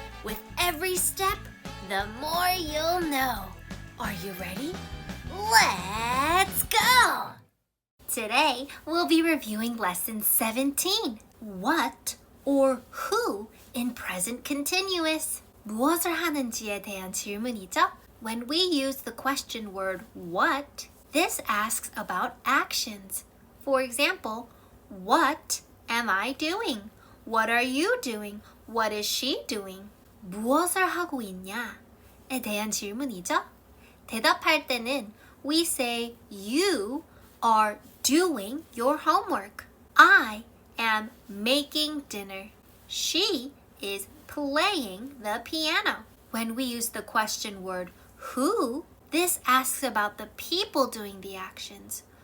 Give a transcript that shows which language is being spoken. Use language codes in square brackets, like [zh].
[en] With every step, the more you'll know. Are you ready? Let's go! Today, we'll be reviewing Lesson 17. What or who in present continuous. [ko] 무엇을 하는지에 대한 질문이죠? [en] When we use the question word what, this asks about actions. For example, what am I doing? What are you doing? What is she doing? [ko] 무엇을 하고 있냐에 대한 질문이죠? 대답할 때는 [en] we say you are doing your homework. I am making dinner. She is playing the piano. When we use the question word who, this asks about the people doing the actions.